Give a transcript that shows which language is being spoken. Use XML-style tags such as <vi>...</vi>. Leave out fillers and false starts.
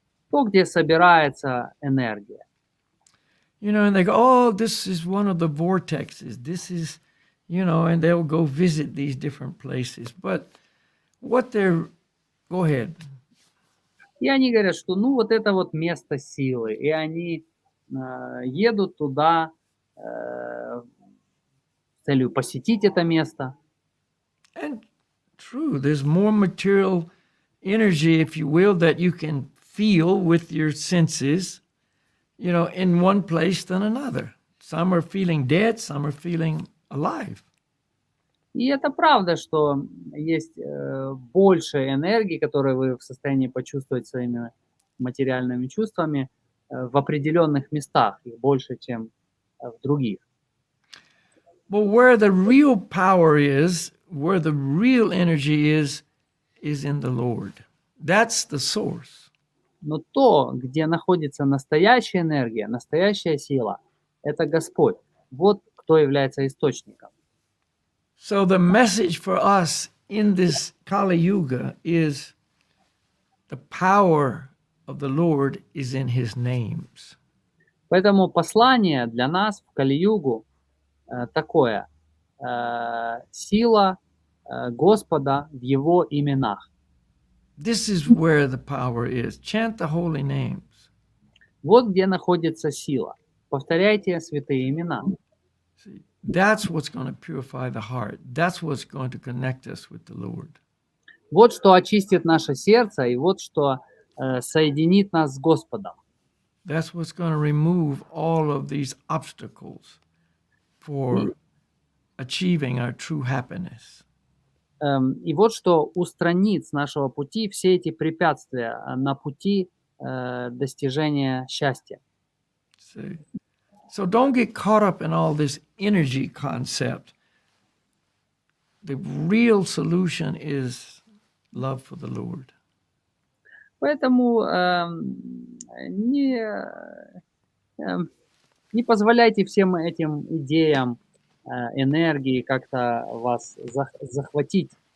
<ru>То, где собирается энергия.</ru> <en>You know, and they go, oh, this is one of the vortexes. This is, you know, and they'll go visit these different places. But what they're, go ahead.</en> <ru>И они говорят, что ну вот это вот место силы. И они едут туда с целью посетить это место.</ru> <en>And true. There's more material energy, if you will, that you can feel with your senses, in one place than another. Some are feeling dead, some are feeling alive.</en> <ru>И это правда, что есть больше энергии, которую вы в состоянии почувствовать своими материальными чувствами в определенных местах, их больше, чем в других.</ru> <en>But where the real power is, where the real energy is in the Lord. That's the source.</en> <ru>Но то, где находится настоящая энергия, настоящая сила, это Господь. Вот кто является источником.</ru> <en>So the message for us in this Kali Yuga is the power of the Lord is in His names.</en> <ru>Поэтому послание для нас в Кали-югу такое. Сила Господа в Его именах.</ru> <en>This is where the power is. Chant the holy names.</en> <ru>Вот где находится сила. Повторяйте святые имена.</ru> <en>See, that's what's going to purify the heart. That's what's going to connect us with the Lord.</en> <ru>Вот что очистит наше сердце, и вот что соединит нас с Господом.</ru> <en>That's what's going to remove all of these obstacles for achieving our true happiness.</en> <ru>И вот что устранит с нашего пути все эти препятствия на пути достижения счастья.</ru> <en>See? So don't get caught up in all this energy concept. The real solution is love for the Lord.</en> <ru>Поэтому не позволяйте всем этим идеям, энергии как-то вас захватить.</ru>